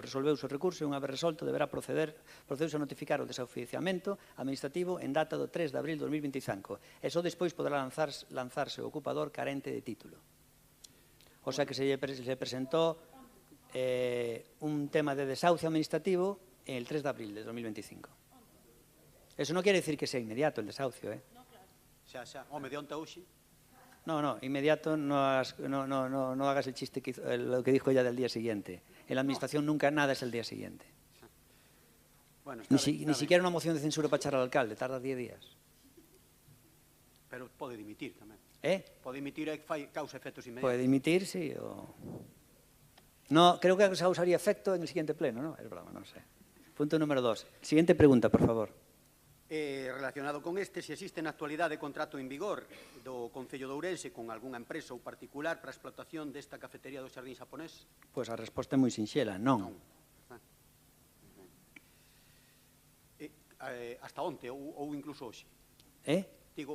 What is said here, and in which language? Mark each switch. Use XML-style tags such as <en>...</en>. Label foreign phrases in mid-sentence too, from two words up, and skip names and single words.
<gl>Resolveuse o recurso e unha vez resolto deberá procedeuse a notificar o desoficiamento administrativo en data do 3 de abril de 2025 e só despois poderá lanzarse o ocupador carente de título. O sea que se presentou un tema de desahucio administrativo</gl> <es>el 3 de abril de 2025. Eso</es> <gl>non quere decir</gl> <es>que sea inmediato el desahucio,</es> <gl>Xa, home, de onte a hoxe?</gl> <es>No, inmediato no hagas el chiste, lo que dijo ella del día siguiente. En la administración nunca nada es el día siguiente. Bueno, ni siquiera una moción de censura para echar al alcalde, tarda 10 días.</es> <gl>Pero pode dimitir tamén. Pode dimitir e causa efectos inmediatos. Pode dimitir, sí.</gl> <es>No, creo que causaría efecto en el siguiente pleno, ¿no? Es broma, no sé. Punto número 2. Siguiente pregunta, por favor.</es> <gl>Relacionado con este, se existe na actualidade contrato en vigor do Concello de Ourense con algunha empresa ou particular para a explotación desta cafetería do Xardín Xaponés? Pois a resposta é moi sinxela, non. Hasta onte ou incluso hoxe? Digo...</gl>